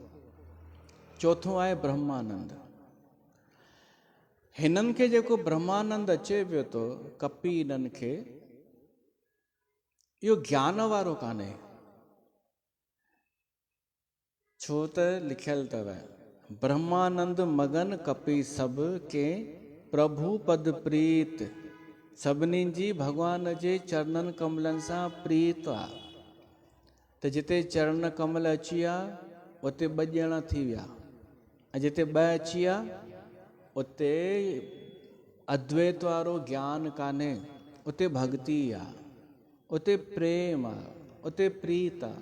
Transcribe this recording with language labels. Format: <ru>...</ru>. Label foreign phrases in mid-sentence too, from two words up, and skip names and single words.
<sd>चौथों आहे ब्रह्मानंद। हिननि खे जेको ब्रह्मानंद अचे पियो थो, कपी इन्हनि खे, इहो ज्ञान वारो कान्हे। छो त लिखियलु अथव</sd> <awa>ब्रह्मानंद मगन कपि सब के प्रभु पद प्रीत।</awa> <sd>सभिनी जी भगवान जे चरणन कमलन सां प्रीत आ। त जिते चरण कमल अची विया उते ॿ ॼणा थी विया, ऐं जिते ॿ अची विया उते अद्वैत वारो ज्ञान कान्हे, उते भक्ति आहे, उते प्रेम आहे, उते प्रीत आहे।</sd>